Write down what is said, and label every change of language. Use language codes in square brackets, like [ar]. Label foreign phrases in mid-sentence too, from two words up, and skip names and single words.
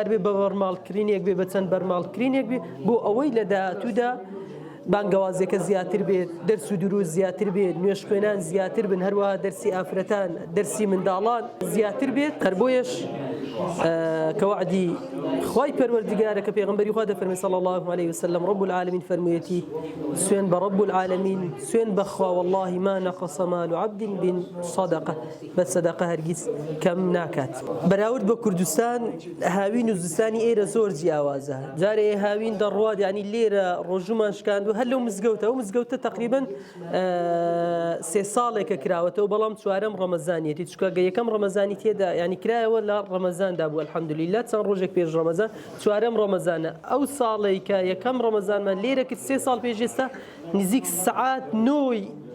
[ckb] بێ بە بەرماڵکردنێک بێ بە چەند بەرماڵکردنێک بێ بۆ ئەوەی لە داهاتوودا بانگەوازەکە زیاتر بێت دەرس و دروست زیاتر بێت نوێش خوێنان زیاتر بن هەروەها دەرسی ئافرەتان دەرسی منداڵان زیاتر بێت هەر بۆیەش کەوعدی خوای پەروەردگارە کە پێغەمبەری خوا دەفەرمێ [ar] صلی الله عليه وسلم رب العالمین [ckb] فەرموویەتی سوێن بە [ar] رب العالمین [ckb] سوێن بەخوا [ar] والله ما نقص مال عبد من صدقة [ckb] بە سەدەقە هەرگیز کەم ناکات بەراورد بە کوردستان هاوین و زستانی ئێرە زۆر جیاوازە جارێ هاوین دەڕوات یعنی لێرە ڕۆژومان شکاندو هەر لەو مزگەوتە ئەو مزگەوتە تقریبا 3 ساڵێکە کراوەتەوە بەڵام چوارەم ڕەمەزانیەتی چکە یەکەم ڕەمەزانی تێدا ینی کرایەوە لە ڕەمەزاندا بوو الحەمدولیلا چەند ڕۆژێک پێش ڕەمەزان چوارەم ڕەمەزانە ئەو ساڵێک کە یەکەم ڕەمەزانمان لێرە کرد 3 ساڵ پێش ئێستا نزیک سەعات 9